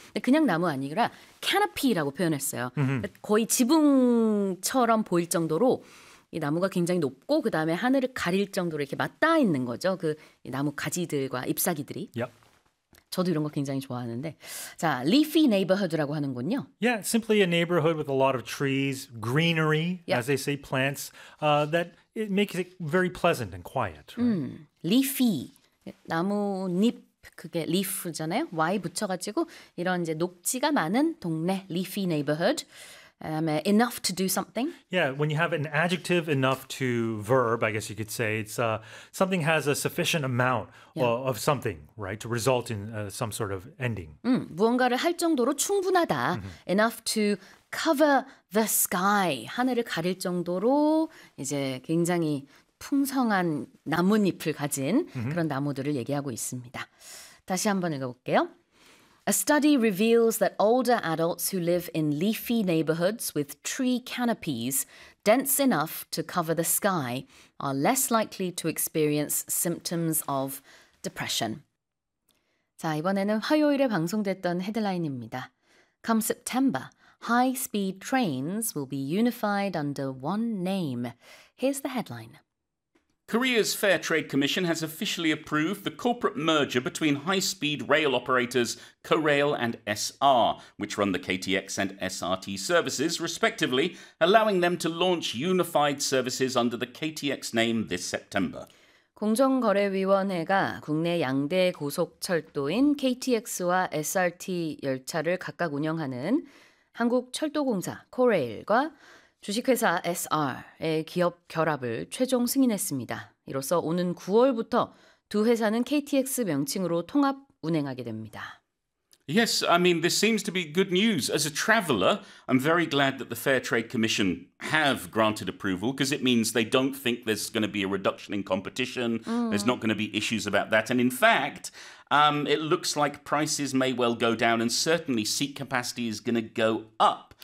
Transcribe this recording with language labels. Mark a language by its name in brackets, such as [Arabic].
[Korean] 근데 그냥 나무 아니라 캐노피라고 표현했어요. 거의 지붕처럼 보일 정도로 이 나무가 굉장히 높고 그 다음에 하늘을 가릴 정도로 이렇게 맞닿아 있는 거죠. 그 나무 가지들과 잎사귀들이. [English] Yep. [Korean] 저도 이런 거 굉장히 좋아하는데. 자, leafy neighborhood라고 하는군요. [English] Yeah, simply a neighborhood with a lot of trees, greenery, as they say, plants, that it makes it very pleasant and quiet. Right? [Korean] Leafy, 나뭇잎, 그게 leaf잖아요. Y 붙여가지고 이런 이제 녹지가 많은 동네, leafy neighborhood. [English] Enough to do something? Yeah, when you have an adjective enough to verb, I guess you could say, it's something has a sufficient amount of something, right, to result in some sort of ending. [Korean] 무언가를 할 정도로 충분하다. Mm-hmm. [English] Enough to cover the sky. [Korean] 하늘을 가릴 정도로 이제 굉장히 풍성한 나뭇잎을 가진 그런 나무들을 얘기하고 있습니다. 다시 한번 읽어볼게요. [English] A study reveals that older adults who live in leafy neighborhoods with tree canopies dense enough to cover the sky are less likely to experience symptoms of depression. [Korean] 자, 이번에는 화요일에 방송됐던 헤드라인입니다. [English] Come September, high-speed trains will be unified under one name. Here's the headline. Korea's Fair Trade Commission has officially approved the corporate merger between high-speed rail operators Korail and SR, which run the KTX and SRT services, respectively, allowing them to launch unified services under the KTX name this September. [Korean] 공정거래위원회가 국내 양대 고속철도인 KTX와 SRT 열차를 각각 운영하는 한국철도공사 코레일과 주식회사 SR의 기업 결합을 최종 승인했습니다. 이로써 오는 9월부터 두 회사는 KTX 명칭으로 통합 운행하게 됩니다. [English] Yes, I mean, this seems to be good news. As a traveler, I'm very glad that the Fair Trade Commission have granted approval because it means they don't think there's going to be a reduction in competition. There's not going to be issues about that. And in fact, it looks like prices may well go down and certainly seat capacity is going to go up.